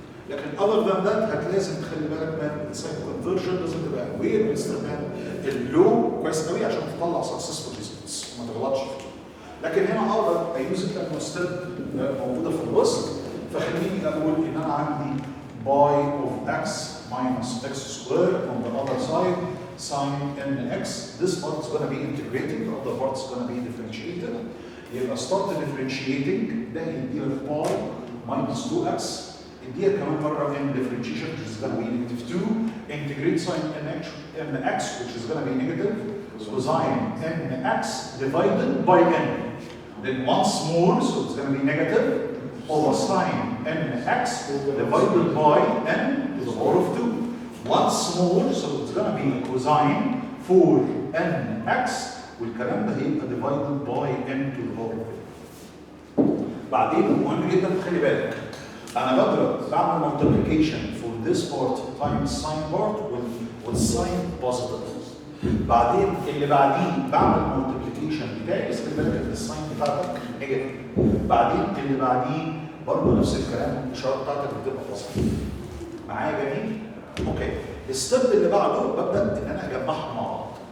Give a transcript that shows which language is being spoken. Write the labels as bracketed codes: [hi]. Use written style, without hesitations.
[ar] لكن [en] other than that [ar] لازم تخلي بالك من الساين كونفرجن لازم تبقى اوير باستخدام اللو كويس قوي عشان تطلع سكسسفول ريزلتس ما تغلطش فيه. لكن هنا اقدر ايوز لانه ستيب موجوده في الوسط فخليني اقول ان انا عندي باي اوف اكس [en] minus x squared on the other side sine nx. This part is going to be integrated, the other part is going to be differentiated. يبقى start differentiating [ar] ده يديلك باي [en] minus 2x [ar] يديها كمان مره [en] in differentiation which is going to be negative 2 integrate sine nx which is going to be negative cosine nx divided by n. Then once more so it's going to be negative over sine nx divided by n to the power of 2. Once more so it's going to be cosine for nx [ar] والكلام ده هيبقى [en] divided by n to the power of 2. [ar] بعدين مهم جدا تخلي بالك انا بعمل [en] multiplication for this part times sine part with sine positive. [ar] بعدين اللي بعديه بعمل multiplication بتاعي بس خلي بالك ان الساين بتاعتك نيجاتيف. بعدين اللي بعديه برضه نفس الكلام الاشاره بتاعتك بتبقى بوزيتيف. معايا جميل؟ اوكي. الستيب اللي بعده ببدا ان انا اجمعهم مع بعض.